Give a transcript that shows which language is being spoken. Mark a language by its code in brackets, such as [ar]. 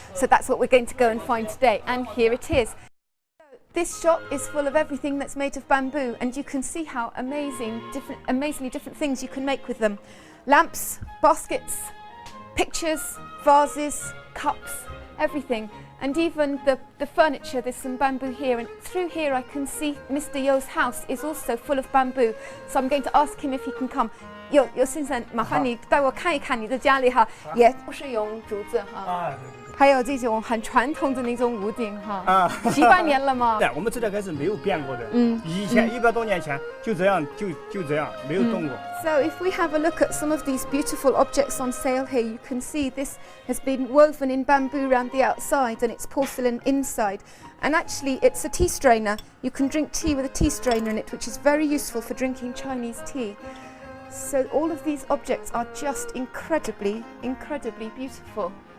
[en] So that's what we're going to go and find today. And here it is. This shop is full of everything that's made of bamboo, and you can see how amazingly different things you can make with them. Lamps, baskets, pictures, vases, cups, everything. And even the furniture, there's some bamboo here, and through here I can see Mr. Yo's house is also full of bamboo. So I'm going to ask him if he can come. [zh] 有先生，麻烦你带我看一看你的家里哈，也不是用竹子哈，还有这种很传统的那种屋顶哈，几百年了吗？对，我们这条街是没有变过的。以前100多年前就这样，就这样，没有动过。 [en] So if we have a look at some of these beautiful objects on sale here, you can see this has been woven in bamboo around the outside and it's porcelain inside. And actually it's a tea strainer. You can drink tea with a tea strainer in it, which is very useful for drinking Chinese tea. So all of these objects are just incredibly beautiful.